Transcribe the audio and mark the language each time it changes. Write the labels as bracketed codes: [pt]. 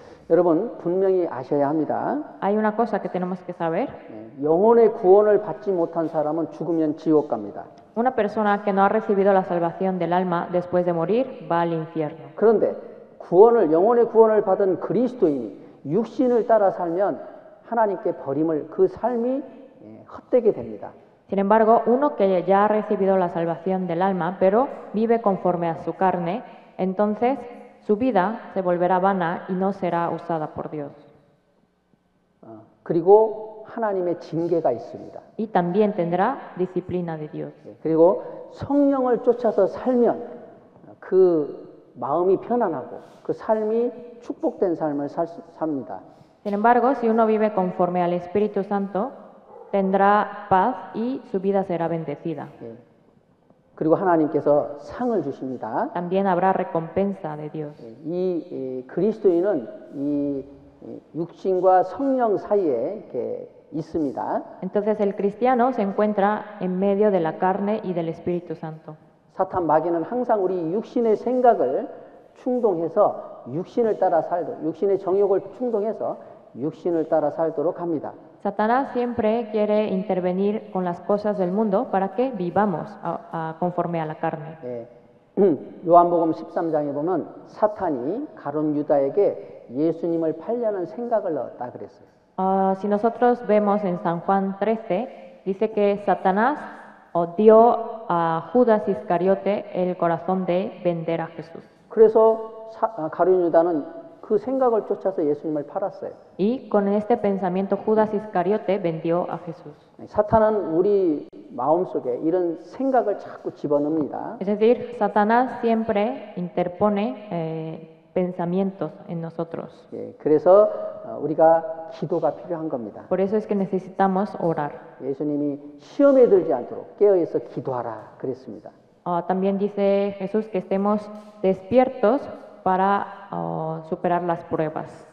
[ko] 여러분 분명히 아셔야 합니다. [es] Hay una cosa que tenemos que saber. [ko] 영혼의 구원을 받지 못한 사람은 죽으면 지옥 갑니다. [es] Una persona que no ha recibido la salvación del alma después de morir va al infierno. [ko] 그런데 영혼의 구원을 받은 그리스도인이 육신을 따라 살면 하나님께 버림을 그 삶이 헛되게 됩니다. [es] Sin embargo, uno que ya ha recibido la salvación del alma, pero vive conforme a su carne, entonces su vida se volverá vana y no será usada por Dios. [ko] 그리고 하나님의 징계가 있습니다. [es] Y también tendrá disciplina de Dios. [ko] 그리고 성령을 쫓아서 살면 그 마음이 편안하고 그 삶이 축복된 삶을 삽니다. [es] Sin embargo, si uno vive conforme al Espíritu Santo, tendrá paz y su vida será bendecida. [ko] 그리고 하나님께서 상을 주십니다. [es] También habrá recompensa de Dios. [ko] 이 그리스도인은 이 육신과 성령 사이에 이렇게 있습니다. [es] Entonces el cristiano se encuentra en medio de la carne y del Espíritu Santo. [ko] 사탄 마귀는 항상 우리 육신의 생각을 충동해서 육신을 따라 살도록, 육신의 정욕을 충동해서 육신을 따라 살도록 합니다. [es] Satanás siempre quiere intervenir con las cosas del mundo para que vivamos conforme a la carne. [ko] 예, 요한복음 13장에 보면 사탄이 가룟 유다에게 예수님을 팔려는 생각을 넣었다 그랬어요. [es] Si nosotros vemos en San Juan 13, dice que Satanás dio a Judas Iscariote el corazón de vender a Jesús. [ko] 그래서 가룟 유다는 그 생각을 쫓아서 예수님을 팔았어요. [es] Y con este pensamiento Judas Iscariote vendió a Jesús. [ko] 사탄은 우리 마음속에 이런 생각을 자꾸 집어넣습니다. [es] Es decir, Satanás siempre interpone pensamientos en nosotros. [ko] 예, 그래서 우리가 기도가 필요한 겁니다. [es] Por eso es que necesitamos orar. [ko] 예수님이 시험에 들지 않도록 깨어있어 기도하라 그랬습니다. [es] También dice Jesús que estemos despiertos para superar las pruebas.